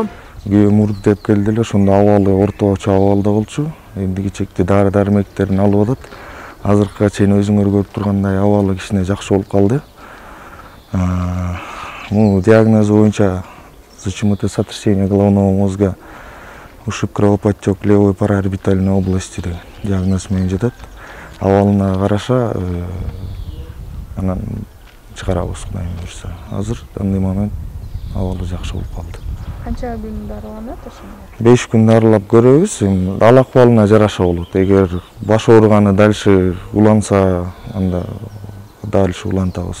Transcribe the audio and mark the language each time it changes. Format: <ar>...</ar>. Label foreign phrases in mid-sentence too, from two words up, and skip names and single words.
<ky>Күйөөм уруп деп келди эле, ошондо абалы орточо абалда болчу. Энди кичекти дары-дармектерин алып атат. Азыркыга чейин өзүңөр көрүп тургандай абалы кичине жакшы болуп калды. Бул диагноз боюнча</ky> <ru>ЗЧМТ сотрясение головного мозга, ушиб кровоподтек левой параорбитальной области</ru> <ky>диагноз менен жатат. Абалына караша анан чыгарабыз Кудайым буйрса. Азыр андай момент абалы жакшы болуп калды. Канча күн дарыланат ошондо? 5 күн дарылап көрөбүз. Ал акыбалына жараша болот. Эгер баш ооруганы дальше уланса, анда дальше улантабыз.</ky>